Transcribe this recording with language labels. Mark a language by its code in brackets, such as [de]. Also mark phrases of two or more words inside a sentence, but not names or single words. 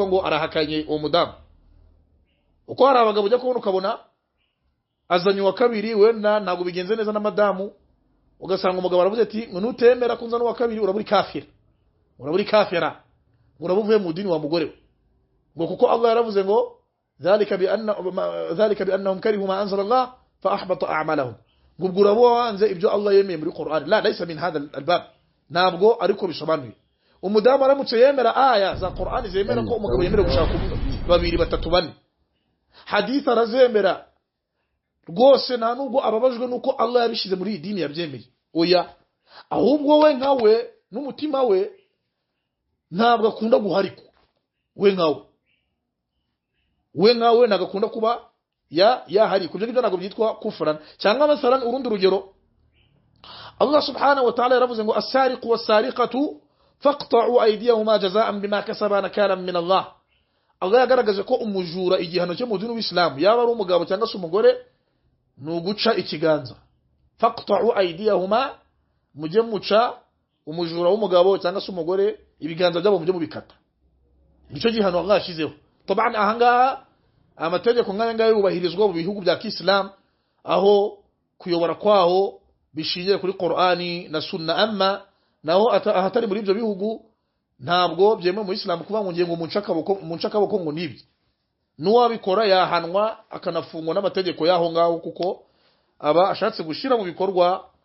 [rw] ngo arahakanye uwo mudamu uko hari abagabo ujya kubona ukabona azanye wa kabiri wenda ntabwo bigenze neza na madamu ugasanga umugabo aravuze ati ngo nutemera kunza n'uwa kabiri uraburi kafira urabuvuye mu dini wa mugore we ngo kuko Allah yaravuze ngo [ar] ذلك بأنهم كرهوا ما أنزل الله فأحبط أعمالهم [rw] ngo urabo wanze ibyo Allah yemeye muri Qur'an [ar] لا ليس من هذا الباب [rw] ntabwo ariko bisobanuye umudamu aramutse yemera aya za Qur'an zemera ko umugabo yemera gushaka babiri batatu bane hadith arazemera rwose nta nubwo ababajwe nuko Allah yabishize muri iyi dini yabyemeye oya ahubwo we nkawe n'umutima we ntabwo akunda guhariko we nkawe nagakunda kuba hari kubyo ngibyo ntabwo byitwa kufran cyangwa masalan urundi rugero [ar] الله سبحانه وتعالى [rw] yaravuze ngo [ar] السارق والسارقة فاقطعوا أيديهما جزاء بما كسبا نكالا من الله [rw] Allah yagaragaje ko umujura igihano cyo mu dini w'Islam yaba ari umugabo cyangwa se umugore nuguca ikiganza faqta'u aydiyahuma mujye muca umujura w'umugabo cyangwa se umugore ibiganza byabo mujye mubikata nicyo gihano Allah yashizeho tabana ahangaha amategeko nk'aya yubahirizwa mu bihugu bya Islam aho kuyobora kwaho bishingiye kuri Qur'ani na Sunna amma naho ahatari muri ibyo bihugu ntabwo byemewe mu Islam kuba ngo ngiye ngo munshakaboko ngo nibi nuwabikora yahanwa akanafungwa n'amategeko yaho ngaho kuko aba ashatse gushira mu bikorwa